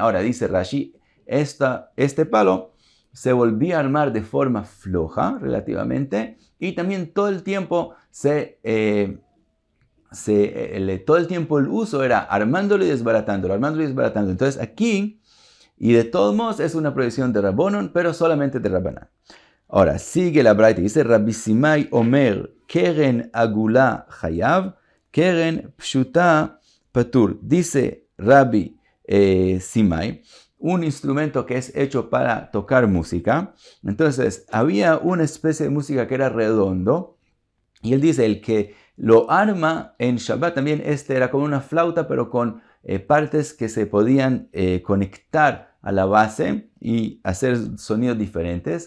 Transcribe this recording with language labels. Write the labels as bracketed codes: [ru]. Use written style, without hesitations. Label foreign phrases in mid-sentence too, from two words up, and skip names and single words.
[es] Ahora dice Rashi, este palo se volvía a armar de forma floja relativamente y también todo el tiempo todo el tiempo el uso era armándolo y desbaratándolo, Entonces aquí, y de todos modos es una prohibición de Rabbonon, pero solamente de Rabbanán. Ahora, sigue la braita, dice [he] רבי סימאי אומר קרן עגולה חייב קרן פשוטה פטור. [es] Dice Rabbi Simai un instrumento que es hecho para tocar música. Entonces, había una especie de música que era redondo. Y él dice, el que lo arma en Shabbat también, era como una flauta, pero con partes que se podían conectar a la base y hacer sonidos diferentes.